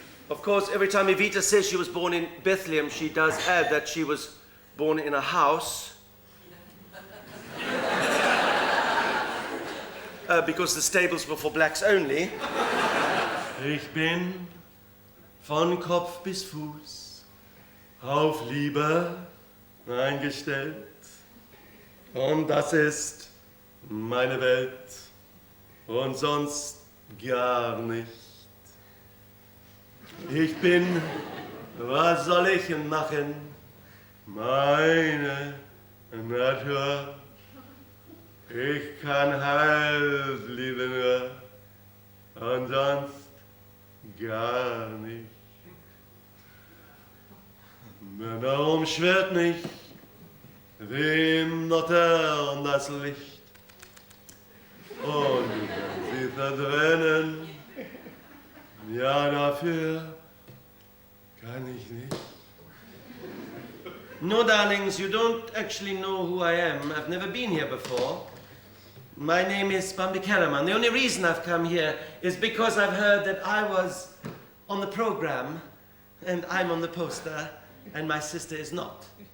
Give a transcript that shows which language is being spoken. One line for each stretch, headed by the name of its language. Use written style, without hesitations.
English: Of course, every time Evita says she was born in Bethlehem, she does add that she was born in a house. Because the stables were for blacks only.
German: Ich bin von Kopf bis Fuß auf Liebe eingestellt. Und das ist meine Welt. Und sonst gar nicht. Ich bin, was soll ich machen? Meine Natur. Ich kann halt lieben nur. Und sonst gar nicht. Männer umschwirrt mich wie im Notterm das Licht. Und sie verdrennen, ja, dafür kann ich nicht.
English: No, darlings, you don't actually know who I am. I've never been here before. My name is Bambi Kellerman. The only reason I've come here is because I've heard that I was on the program, and I'm on the poster, and my sister is not.